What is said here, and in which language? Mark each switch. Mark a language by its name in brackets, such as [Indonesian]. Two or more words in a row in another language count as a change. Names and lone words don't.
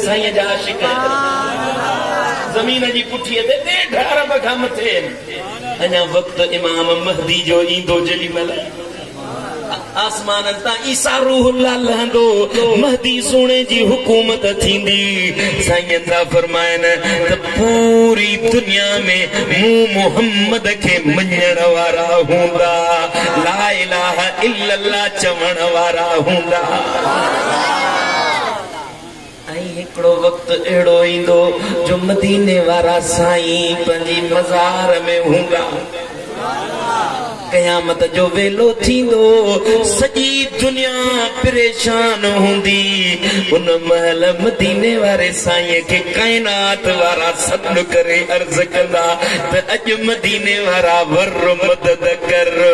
[Sindhi] साईं जा आशिक़ ज़मीन जी पुठीअ ते 1.5 अरब खां मथे अञा वक़्तु इमाम महदी जो ईंदो जेॾी महिल आसमान तां ईसा रूहुल्लाह लहंदो महदी सोने जी हुकूमत थींदी साईं ता फरमाइनि त पूरी दुनिया में मूं मोहम्मद खे मञण वारा हूंदा [Arabic] لا إله إلا الله [Sindhi] चवण वारा हूंदा हिकिड़ो वक़्तु अहिड़ो ईंदो जो मदीने वारा साईं पंहिंजी मज़ार में हूंदा क़यामत जो वेलो थींदो सॼी दुनिया परेशान हूंदी उन महल मदीने वारे साईं खे काइनात वारा सॾु करे अर्ज़ कंदा त अॼु मदीने वारा वर मदद कर